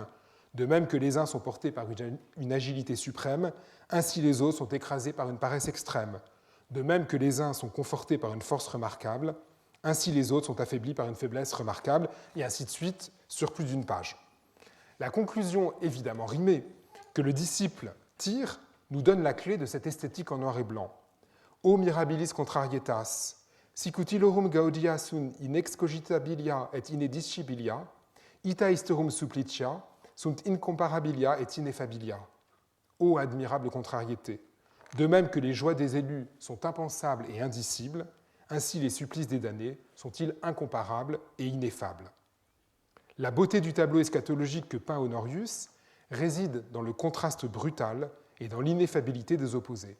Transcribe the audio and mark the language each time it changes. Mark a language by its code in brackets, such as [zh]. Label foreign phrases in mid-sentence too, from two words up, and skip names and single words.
[fr] De même que les uns sont portés par une agilité suprême, ainsi les autres sont écrasés par une paresse extrême. De même que les uns sont confortés par une force remarquable, ainsi les autres sont affaiblis par une faiblesse remarquable, et ainsi de suite, sur plus d'une page. La conclusion, évidemment rimée, que le disciple tire, nous donne la clé de cette esthétique en noir et blanc. [la] O mirabilis contrarietas, sic utilorum gaudia sunt in excogitabilia et inediscibilia, ita isterum supplicia, sunt incomparabilia et ineffabilia. [fr] Ô admirable contrariété! De même que les joies des élus sont impensables et indicibles, ainsi les supplices des damnés sont-ils incomparables et ineffables. La beauté du tableau eschatologique que peint Honorius réside dans le contraste brutal et dans l'ineffabilité des opposés.